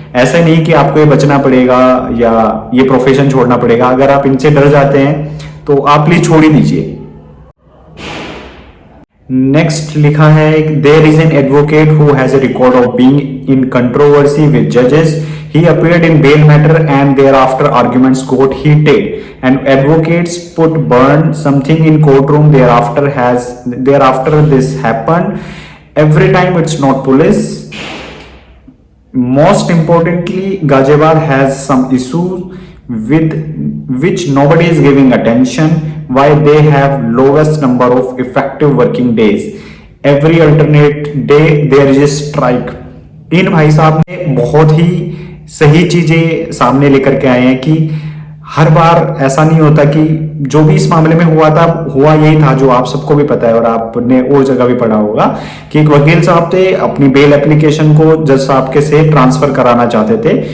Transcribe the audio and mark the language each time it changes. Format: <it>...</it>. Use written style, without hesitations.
<hi>ऐसा नहीं कि आपको ये बचना पड़ेगा या ये प्रोफेशन छोड़ना पड़ेगा। अगर आप इनसे डर जाते हैं तो आप प्लीज छोड़ ही दीजिए।</hi> <en>Next लिखा है, there is an advocate who has a record of being in controversy with judges. He appeared in bail matter and thereafter arguments got heated and advocates put burn something in courtroom. Thereafter this happened. Every time it's not police. Most importantly, Ghaziabad has some issues with which nobody is giving attention. Why they have lowest number of effective working days. Every alternate day there is a strike.</en> <hi>इन भाई साहब ने बहुत ही सही चीजें सामने लेकर के आए हैं कि हर बार ऐसा नहीं होता कि जो भी इस मामले में हुआ यही था जो आप सबको भी पता है और आपने और जगह भी पढ़ा होगा कि एक वकील साहब थे, अपनी बेल एप्लीकेशन को जज साहब के से ट्रांसफर कराना चाहते थे।</hi>